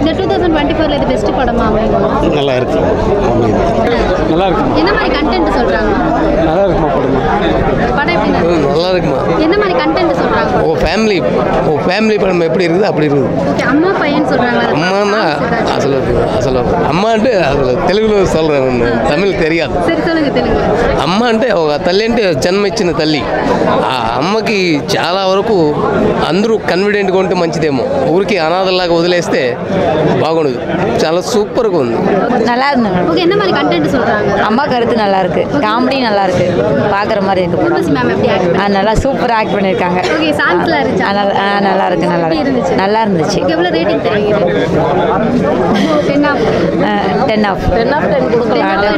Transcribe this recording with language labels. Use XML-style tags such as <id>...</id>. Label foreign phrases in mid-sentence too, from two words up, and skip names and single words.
<ta>இந்த 2024ல இது பெஸ்ட் படமா அமையும்? நல்லா இருக்கு. நல்லா இருக்கு. என்ன மாதிரி கண்டென்ட் சொல்றாங்க? நல்லா இருக்குமா படம்? படம் எப்படி நல்லா இருக்குமா? என்ன மாதிரி கண்டென்ட் சொல்றாங்க? ஃபேமிலி படம் எப்படி இருக்குது அப்படி இருக்குது. ஓகே, அம்மா பையன் சொல்றாங்க. அம்மானா அசలు</ta> <te>అమ్మంటే అసలు తెలుగులో</te> <ta>சொல்கிறேன், தமிழ் தெரியாது. சரி, சொல்லுங்க తెలుగు.</ta> <te>అమ్మ అంటే ఒక తల్లి అంటే జన్మ ఇచ్చిన తల్లి. ఆ అమ్మకి చాలా వరకు అందరూ కన్ఫిడెంట్గా ఉంటే మంచిదేమో, ఊరికి అనాథలాగా వదిలేస్తే బాగుండదు. చాలా సూపర్గా ఉంది.</te> <ta>நல்லா இருந்தது. ஓகே, என்ன மாதிரி கண்டென்ட் சொல்றாங்க? அம்மா கருத்து நல்லா இருக்கு, காமெடி நல்லா இருக்கு, பார்க்குற மாதிரி இருக்கு. ஊர்வசி மேம் எப்படி ஆக்ட்? நல்லா சூப்பராக ஆக்ட் பண்ணியிருக்காங்க. ஓகே, சாங்ஸ்லாம் இருந்துச்சு? நல்லா இருக்கு. நல்லா இருந்துச்சு. எவ்வளோ ரேட்டிங் தருவீங்க? 10 ஆஃப் 10 கொடுக்கலாம்.</ta>